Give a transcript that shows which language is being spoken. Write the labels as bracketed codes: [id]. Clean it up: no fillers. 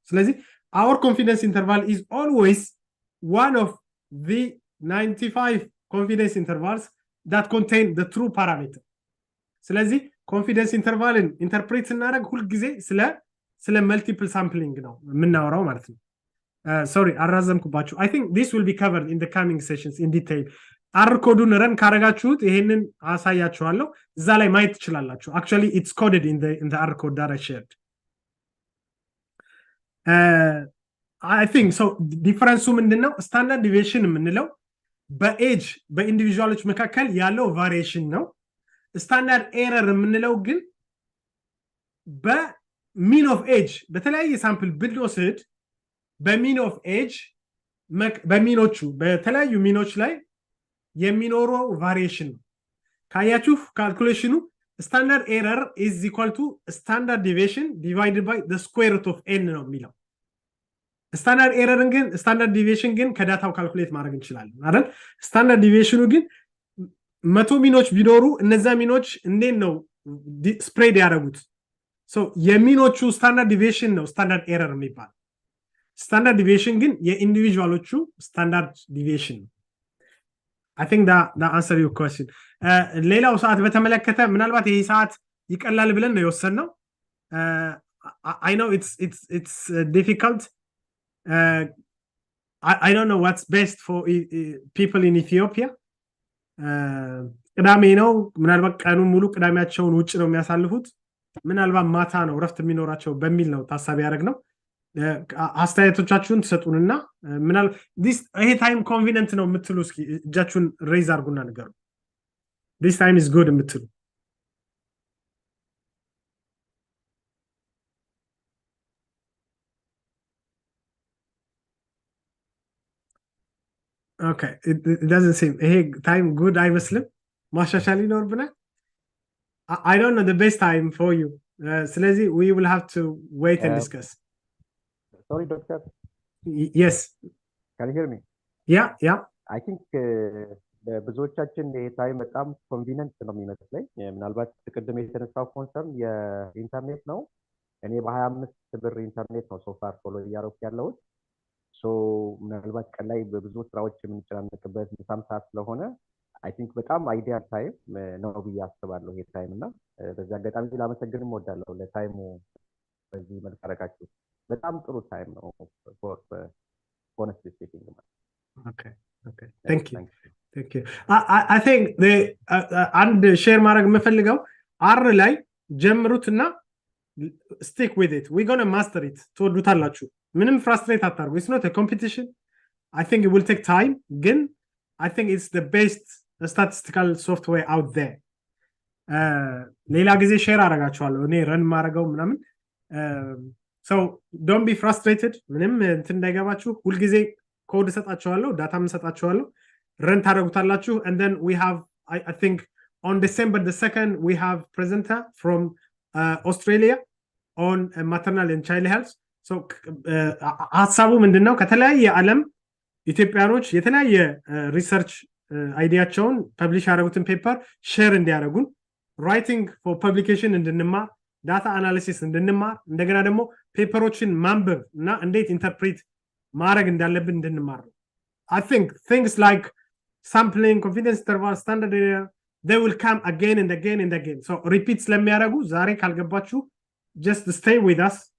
[en] ስለዚህ our confidence interval is always one of the 95 confidence intervals that contain the true parameter. [am] ስለዚህ confidence intervalን ኢንተርፕሬት ስናደርግ ሁሉ ጊዜ ስለ multiple sampling ነው የምናወራው ማለት ነው. [en] Sorry [am] አራዘምኩባችሁ. [en] I think this will be covered in the coming sessions in detail. [am] R ኮዱን ረን ካረጋችሁት ይሄንን አሳያችኋለሁ. እዛ ላይ ማየት ትችላላችሁ. [en] Actually it's coded in the R code that I shared. I think so difference ምንድነው? [am] standard deviation የምንለው በኤጅ በኢንዲቪጁዋሎች መካከል ያለው ቫሪዬሽን ነው. ስታንዳርድ ኤረር የምንለው ግን በሚን ኦፍ ኤጅ በተለያየ ሳምፕል ብንወስድ በሚን ኦፍ ኤጅ በሚኖቹ በተለያዩ ሚኖች ላይ የሚኖረው ቫሪዬሽን ነው. ካያችሁ ካልኩሌሽኑ ስታንዳርድ ኤረር [en] is equal to standard deviation divided by the square root of n [am] ነው የሚለው. ስታንዳርድ ኤረርን ግን ስታንዳርድ ዲቪዬሽን ግን ከዳታው ካልኩሌት ማድረግ እንችላለን አይደል? ስታንዳርድ ዲቪዬሽኑ ግን 100 ሚኖች ቢኖሩ እነዛ ሚኖች እንዴት ነው ስፕሬድ ያደረጉት? ሶ የሚኖቹ ስታንዳርድ ዲቪዬሽን ነው ስታንዳርድ ኤረር የሚባል። ስታንዳርድ ዲቪዬሽን ግን የኢንዲቪጁዋሎቹ ስታንዳርድ ዲቪዬሽን ነው. [en] I think that answer your question. [am] ሌላው ሰዓት በተመለከተ ምናልባት ይሄ ሰዓት ይቀላል ብለን ነው የወሰነው. [en] I know it's difficult. I don't know what's best for people in Ethiopia. [am] ቅዳሜ ነው ምናልባት ቀኑን ሙሉ ቅዳሜያቸውን ውጭ ነው የሚያሳልፉት. ምናልባት ማታ ነው ረፍት የሚኖራቸው በሚል ነው ታሳቢ ያደረግነው. አስተያየቶቻችሁን ተሰጡንና ምናልባት ይሄ ታይም ኮንቪኒየንት ነው የምትሉ እስኪ እጃችሁን ሬዝ አድርጉና ንገሩ. [en] this time is good የምትሉ Okay, it doesn't seem hey time good አይመስልም. [am] ማሻሻል ይኖርብናል. [en] I don't know the best time for you. ስለዚህ we will have to wait and discuss. Sorry, doctor. Yes. Can you hear me? Yeah. [am] I think ብዙዎቻችን ይሄ ታይም በጣም ኮንቪኒየንት ነው የሚመስለኝ። ምናልባት ቅድም የተነሳው ኮንሰርን የኢንተርኔት ነው። እኔ በ25 ብር ኢንተርኔት ነው ሶፋር ፎሎ እያደረኩ ያለሁት። ምናልባት ቀን ላይ በብዙ ስራዎች የምንጨናነቅበት ምሳም ሰዓት ስለሆነ አይ ቲንክ በጣም አይዲያል ታይም ነው ብዬ አስባለሁ ይሄ ታይም እና በዚህ አጋጣሚ ላመሰግንም እወዳለሁ ለታይሙ በዚህ መልክ አደረጋችሁ። በጣም ጥሩ ታይም ነው [en] for honestly speaking. Okay. Thank you. I think [am] አንድ ሼር ማድረግ የምፈልገው አር ላይ ጀምሩትና [en] stick with it. We're going to master it. [am] ትወዱታላችሁ። ምንም ፍራስትሬት አታርጉ. [en] It's not a competition. I think it will take time. ግን I think it's the best statistical software out there. [am] ሌላ ጊዜ ሼር አደርጋችኋለሁ እኔ ረን ማድረገው ምናምን። [en] So don't be frustrated. [am] ምንም እንትን እንዳይገባችሁ ሁልጊዜ ኮድ ሰጣቸዋለሁ ዳታም ሰጣቸዋለሁ run ታደርጉታላችሁ [en] and then we have I think on December the 2nd we have presenter from Australia on maternal and child health so [am] ሐሳቡ ምንድነው ከተለያየ ዓለም ኢትዮጵያኖች የተለያየ ሪሰርች አይዲያቸውን ፐብሊሽ ያደረጉትን ፔፐር ሼር እንዲያደርጉን writing for publication እንድንማር ዳታ አናሊሲስ እንድንማር እንደገና ደግሞ ፔፐሮችን ማንበብ እና እንዴት ኢንተርፕሬት ማድረግ እንዳለብን እንድንማር [en] I think things like sampling confidence interval standard error they will come again and again [am] and again so repeats ለሚያደርጉ ዛሬ ካልገባችሁ [en] just stay with us